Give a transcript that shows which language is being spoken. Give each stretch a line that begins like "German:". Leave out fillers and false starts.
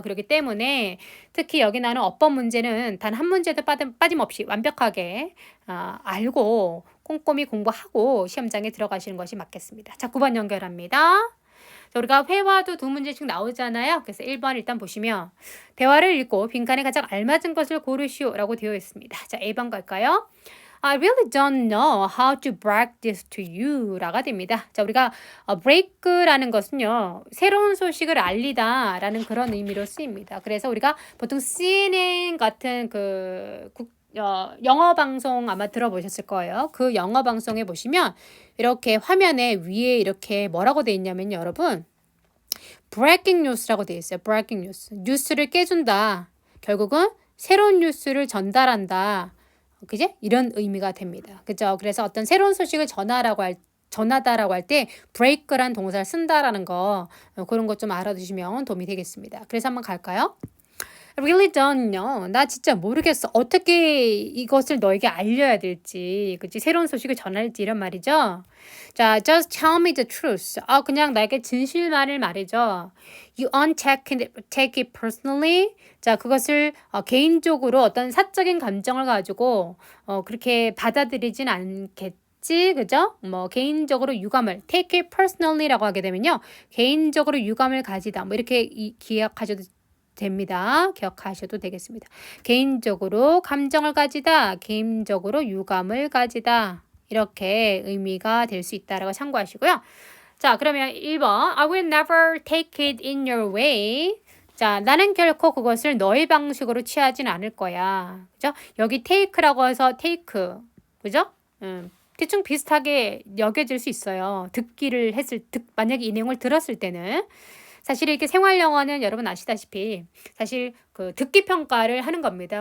Korean: 그렇기 때문에 특히 여기 나는 어법 문제는 단 한 문제도 빠짐없이 완벽하게 알고 꼼꼼히 공부하고 시험장에 들어가시는 것이 맞겠습니다. 자, 9번 연결합니다. 자, 우리가 회화도 두 문제씩 나오잖아요. 그래서 1번 일단 보시면 대화를 읽고 빈칸에 가장 알맞은 것을 고르시오 라고 되어 있습니다. 자, A번 갈까요?
English: I really don't know how to break this to you
Korean: 라가 됩니다. 자, 우리가 break라는 것은요. 새로운 소식을 알리다 라는 그런 의미로 쓰입니다. 그래서 우리가 보통 CNN 같은 영어 방송 아마 들어보셨을 거예요. 그 영어 방송에 보시면 이렇게 화면에 위에 이렇게 뭐라고 돼 있냐면 여러분 breaking news라고 돼 있어요. breaking news. 뉴스를 깨준다. 결국은 새로운 뉴스를 전달한다. 그제? 이런 의미가 됩니다. 그죠? 그래서 어떤 새로운 소식을 전하다라고 할 때 break란 동사를 쓴다라는 거 그런 것 좀 알아두시면 도움이 되겠습니다. 그래서 한번 갈까요?
English: I really don't know.
Korean: 나 진짜 모르겠어. 어떻게 이것을 너에게 알려야 될지, 그치? 새로운 소식을 전할지 이런 말이죠. 자,
English: just tell me the truth.
Korean: 그냥 나에게 진실만을 말해줘.
English: You won't take it personally.
Korean: 자, 그것을 개인적으로 어떤 사적인 감정을 가지고 그렇게 받아들이진 않겠지. 그죠? 뭐 개인적으로 유감을
English: take it personally
Korean: 라고 하게 되면요. 개인적으로 유감을 가지다. 뭐 이렇게 기억하셔도 됩니다. 기억하셔도 되겠습니다. 개인적으로 감정을 가지다, 개인적으로 유감을 가지다. 이렇게 의미가 될 수 있다라고 참고하시고요. 자, 그러면 1번.
English: I will never take it in your way.
Korean: 자, 나는 결코 그것을 너의 방식으로 취하진 않을 거야. 그죠? 여기 take라고 해서 take. 그죠? 대충 비슷하게 여겨질 수 있어요. 만약에 이 내용을 들었을 때는. 사실 이렇게 생활 영어는 여러분 아시다시피 사실 그 듣기 평가를 하는 겁니다.